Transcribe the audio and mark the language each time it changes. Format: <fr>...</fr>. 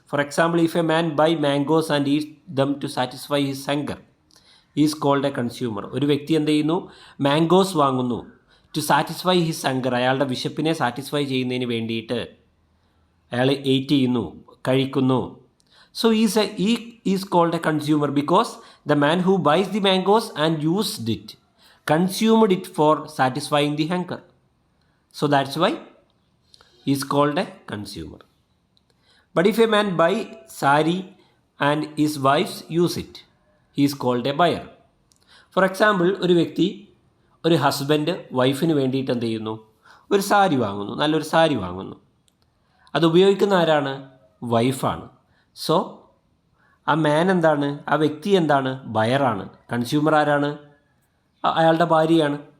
<en>For example, if a man buy mangoes and eat them to satisfy his hunger is called a consumer.</en> <ml>ഒരു വ്യക്തി എന്ത് ചെയ്യുന്നു? Mangoes വാങ്ങുന്നു</ml> <en>To satisfy his hunger.</en> <ml>അയാളുടെ വിശപ്പിനെ satisfy ചെയ്യുന്നതിന് വേണ്ടിയിട്ട് അയാൾ എയ്റ്റ് ചെയ്യുന്നു, കഴിക്കുന്നു.</ml> <en>So he is called a consumer because the man who buys the mangoes and used it consumed it for satisfying the hunger. So that's why he is called a consumer. But if a man buy sari and his wives use it, he is called a buyer. For example,</en> <ml>ഒരു husband വൈഫിന് വേണ്ടിയിട്ട് എന്ത് ചെയ്യുന്നു? ഒരു സാരി വാങ്ങുന്നു, നല്ലൊരു സാരി വാങ്ങുന്നു. അത് ഉപയോഗിക്കുന്ന ആരാണ്? വൈഫാണ്. സോ ആ മാൻ എന്താണ്? ആ വ്യക്തി എന്താണ്? ബയറാണ്. കൺസ്യൂമർ ആരാണ്? അയാളുടെ ഭാര്യയാണ്.</ml>